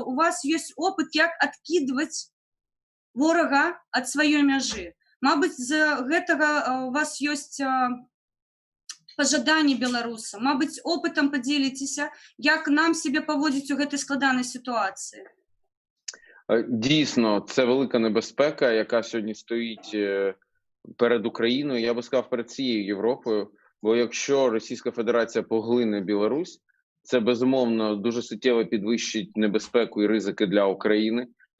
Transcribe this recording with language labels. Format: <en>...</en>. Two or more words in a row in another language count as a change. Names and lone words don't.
<be>У вас ёсць опыт, як адкідваць ворага ад сваёй мяжы. Мабыць, з гэтага у вас ёсць пажаданні беларуса. Мабыць, опытам падзеліцеся, як нам себе паводзіць у гэтай складанай сітуацыі.</be> <uk>Дійсно, це велика небезпека, яка сьогодні стоїть перед Україною, я би сказав, перед цією Європою. Бо якщо Російська Федерація поглине Білорусь, це безумовно дуже суттєво підвищить небезпеку і ризики для України.</uk>